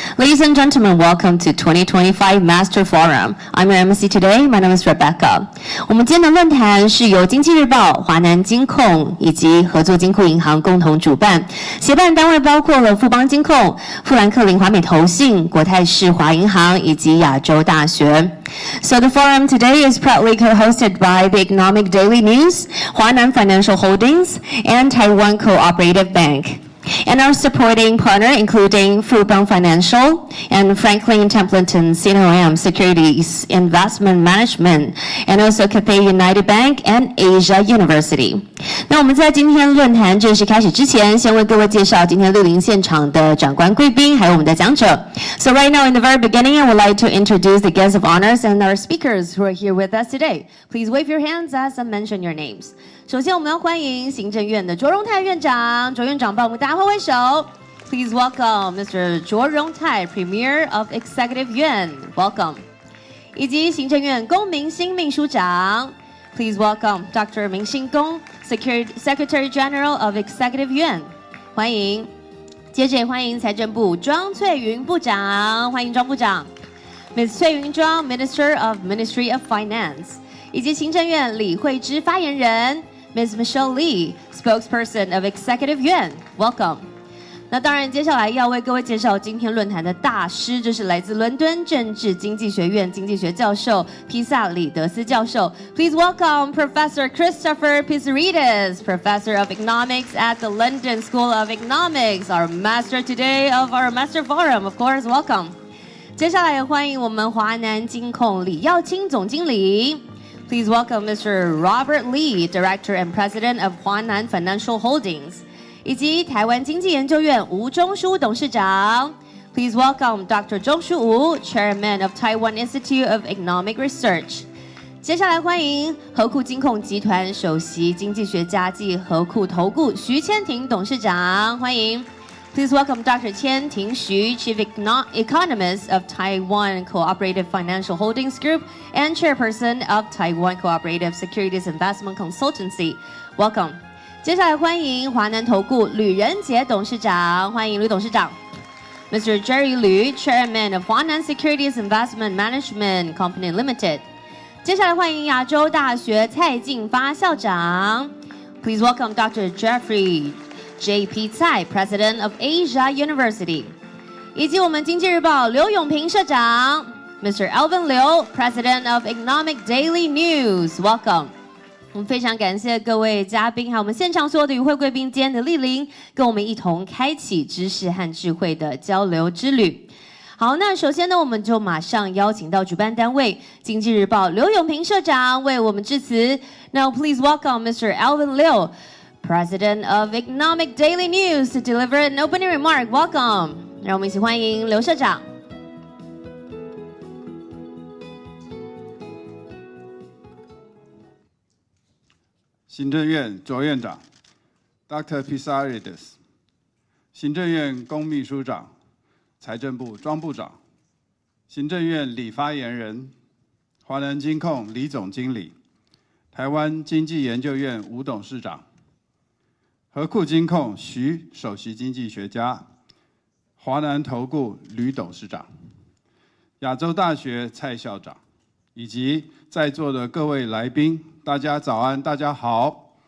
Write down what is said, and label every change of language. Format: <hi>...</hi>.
<en>Ladies and gentlemen, welcome to 2025 Master Forum. I'm your MC today. My name is Rebecca.</en> <zh>我们今天的论坛是由经济日报、华南金控以及合作金库银行共同主办，协办单位包括了富邦金控、富兰克林华美投信、国泰世华银行以及亚洲大学。</zh> <en>So the forum today is proudly co-hosted by the Economic Daily News, Huanan Financial Holdings, and Taiwan Cooperative Bank. And our supporting partner including Fubon Financial and Franklin Templeton CNOM Securities Investment Management, and also Cathay United Bank and Asia University.</en> <zh>那我们在今天论坛正式开始之前，先为各位介绍今天60现场的长官贵宾，还有我们的讲者。</zh> <en>So right now in the very beginning, I would like to introduce the guests of honors and our speakers who are here with us today. Please wave your hands as I mention your names.</en> <zh>首先，我们要欢迎行政院的卓荣泰院长，卓院长帮我们大家挥挥手。</zh> <en>Please welcome Mr. 卓荣泰, Premier of Executive Yuan. Welcome.</en> <zh>以及行政院龚明鑫秘书长 ，</zh> <en>Please welcome Dr. 明鑫龚, Secretary General of Executive Yuan.</en> <zh>欢迎。接着也欢迎财政部庄翠云部长，欢迎庄部长。</zh> <en>Ms. 翠云庄 Minister of Ministry of Finance.</en> <zh>以及行政院李惠芝发言人。</zh> <en>Ms. Michelle Lee, spokesperson of Executive Yuan, welcome.</en> <zh>那当然，接下来要为各位介绍今天论坛的大师，这是来自伦敦政治经济学院经济学教授披萨里德斯教授。</zh> <en>Please welcome Professor Christopher Pissarides, Professor of Economics at the London School of Economics, our master today of our Master Forum. Of course, welcome.</en> <zh>接下来也欢迎我们华南金控李耀清总经理。</zh> <en>Please welcome Mr. Robert Lee, Director and President of Huanan Financial Holdings.</en> <zh>以及台湾经济研究院吴中书董事长。</zh> <en>Please welcome Dr. 钟书吴 Chairman of Taiwan Institute of Economic Research.</en> <zh>接下来欢迎和库金控集团首席经济学家暨和库投顾徐千婷董事长，欢迎。</zh> <en>Please welcome Dr. Qian Ting Xu, Chief Economist of Taiwan Cooperative Financial Holdings Group and Chairperson of Taiwan Cooperative Securities Investment Consultancy. Welcome.</en> <zh>接下来欢迎华南投顾吕仁杰董事长，欢迎吕董事长。</zh> <en>Mr. Jerry Liu, Chairman of Huanan Securities Investment Management Company Limited.</en> <zh>接下来欢迎亚洲大学蔡进发校长。</zh> <en>Please welcome Dr. Jeffrey J.P. Tsai, President of Asia University.</en> <zh>以及我们经济日报刘永平社长 Mr.</zh> <en>Alvin Liu, President of Economic Daily News. Welcome.</en> <zh>我们非常感谢各位嘉宾，还有我们现场所有的与会贵宾今天的莅临，跟我们一同开启知识和智慧的交流之旅。好，那首先呢，我们就马上邀请到主办单位经济日报刘永平社长为我们致辞。</zh> <en>Now please welcome Mr. Alvin Liu, President of Economic Daily News, to deliver an opening remark. Welcome.</en> <zh>让我们一起欢迎刘社长。行政院卓院长 Dr. Pissarides, 行政院龚秘书长、财政部庄部长、行政院李发言人、华南金控李总经理、台湾经济研究院吴董事长、和库金控徐首席经济学家、华南投顾吕董事长、亚洲大学蔡校长，以及在座的各位来宾，大家早安，大家好。</zh>